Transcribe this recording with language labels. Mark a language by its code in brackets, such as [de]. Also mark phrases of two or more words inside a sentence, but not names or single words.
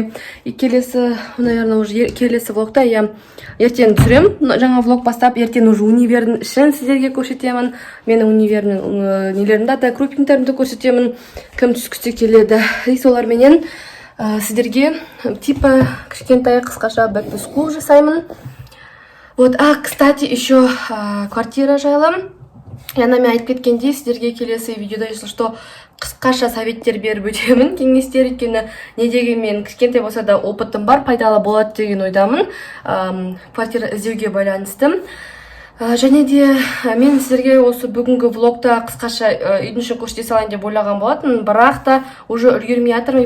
[kk] И келесі, наверное, уже келесі влогта я ертең түсірем. Жаңа влог бастап, ертең уже универдің ішін сіздерге көрсетемін. Менің универдің нелерімді, дата-группингтерімді көрсетемін. Кім түскісі келеді. И соларменен сіздерге типа кішкентай қысқаша [en] back to school [kk] жасаймын. [ru] Вот, кстати, еще квартира жайлы. [kk] Яна мен айтып кеткендей, сіздерге келесі видеода, [ru] если что, [kk] қысқаша советтер беріп өтемін, кеңестер, өйткені не дегенмен кішкентай болса да опытым бар, пайдалы болады деген ойдамын. Квартира іздеуге байланысты. Және де мен сіздерге осы бүгінгі влогта қысқаша үйдің ішін көрсете салайын деп ойлаған болатын, бірақ та уже үлгермей жатырмын.